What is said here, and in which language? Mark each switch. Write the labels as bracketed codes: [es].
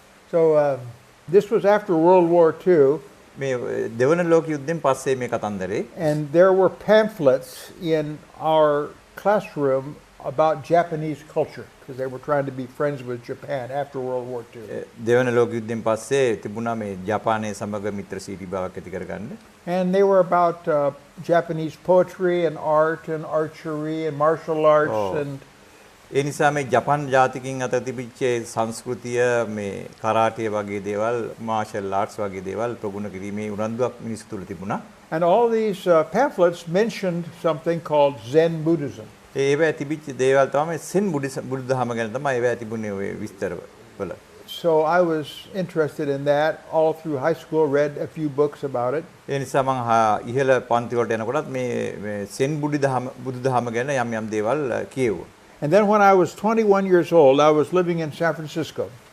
[en] So this was after World War II. [si] මේ දෙවන ලෝක යුද්ධෙන් පස්සේ මේ කතන්දරේ. [en] And there were pamphlets in our classroom about Japanese culture because they were trying to be friends with Japan after World War II. [si] දෙවන ලෝක යුද්ධෙන් පස්සේ තිබුණා මේ ජපානයේ සමග මිත්‍රශීලී භාවයක් ඇති කරගන්න. [en] And they were about Japanese poetry and art and archery and martial arts and [si] ඒ නිසා මේ ජපාන් ජාතිකින් අතර තිබිච්ච සංස්කෘතිය මේ කරාටේ වගේ දේවල් මාෂල් ආර්ට්ස් වගේ දේවල් ප්‍රගුණ කිරීමේ උනන්දුවක් මිනිස්සු තුල තිබුණා. [en] And all these pamphlets mentioned something called Zen Buddhism. [si] ඒවා තිබිච්ච දේවල් තමයි සෙන් බුදුදහම ගැන තමයි ඒවා තිබුණේ ඔය විස්තරවල. [en] So I was interested in that all through high school, read a few books about it. [si] ඒ නිසා මම ඉහළ පන්ති වලට යනකොටත් මේ සෙන් බුදුදහම ගැන යම් දේවල් කියෙව්වා. [en] And then when I was 21 years old, I was living in San Francisco.